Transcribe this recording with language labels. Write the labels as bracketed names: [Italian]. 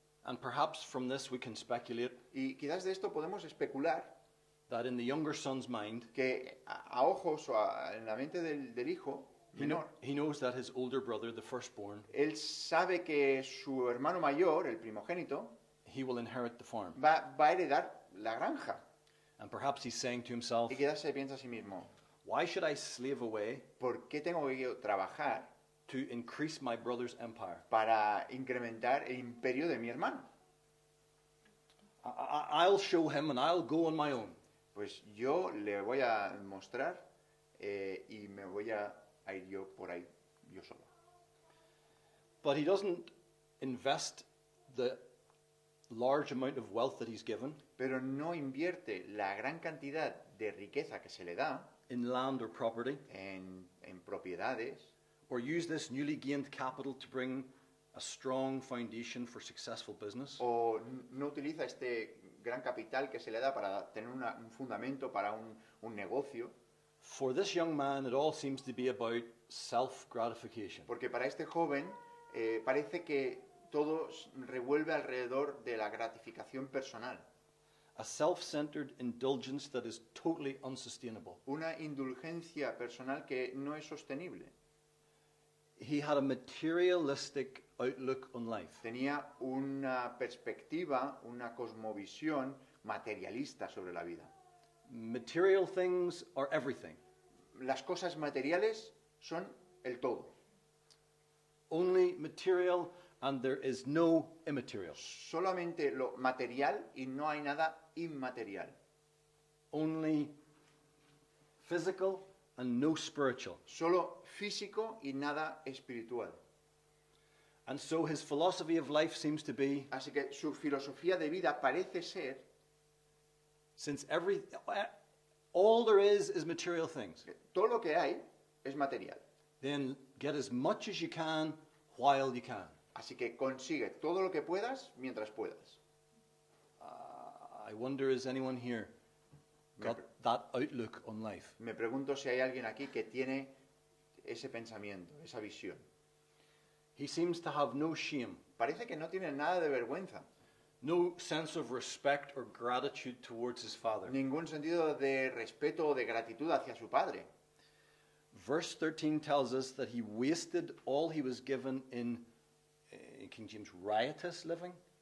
[English] And perhaps from this we can speculate [Spanish] Y quizás de esto podemos especular [English] that in the younger son's mind, [Spanish] que a ojos o en la mente del hijo menor, [English] he knows that his older brother, the firstborn, [Spanish] él sabe que su hermano mayor, el primogénito, [English] he will inherit the farm. [Spanish] va a heredar la granja. [English] And perhaps he's saying to himself, [Spanish] Y quizás se piensa a sí mismo, [English] why should I slave away [Spanish] ¿por qué tengo que trabajar [English] to increase my brother's empire? [Spanish] para incrementar el imperio de mi hermano? [English] I'll show him and I'll go on my own. [Spanish] Pues yo le voy a mostrar y me voy a ir yo por ahí, yo solo. [English] But he doesn't invest the large amount of wealth that he's given [Spanish] Pero no invierte la gran cantidad de riqueza que se le da [English] in land or property, [Spanish] en propiedades, [English] or use this newly gained capital to bring a strong foundation for successful business. [Spanish] o no utiliza este gran capital que se le da para tener un fundamento para un negocio, [English] For this young man, it all seems to be about self-gratification. [Spanish] porque para este joven parece que todo revuelve alrededor de la gratificación personal, [English] A self-centered indulgence that is totally unsustainable. [Spanish] una indulgencia personal que no es sostenible. [English] He had a materialistic outlook on life. [Spanish] Tenía una perspectiva, una cosmovisión materialista sobre la vida. [English] Material things are everything. [Spanish] Las cosas materiales son el todo. [English] Only material, and there is no immaterial. [Spanish] Solamente lo material y no hay nada inmaterial. [English] Only physical and no spiritual. [Spanish] Solo físico y nada espiritual. [English] And so his philosophy of life seems to be, [Spanish] Así que su filosofía de vida parece ser [English] since all there is material things, [Spanish] que todo lo que hay es material. [English] then get as much as you can while you can. [Spanish] Así que consigue todo lo que puedas mientras puedas. [English] I wonder, is anyone here got that outlook on life? [Spanish] Me pregunto si hay alguien aquí que tiene ese pensamiento, esa visión. [English] He seems to have no shame, [Spanish] Parece que no tiene nada de vergüenza, [English] no sense of respect or gratitude towards his father. [Spanish] ningún sentido de respeto o de gratitud hacia su padre. [English] Verse 13 tells us that he wasted all he was given in King James, riotous living.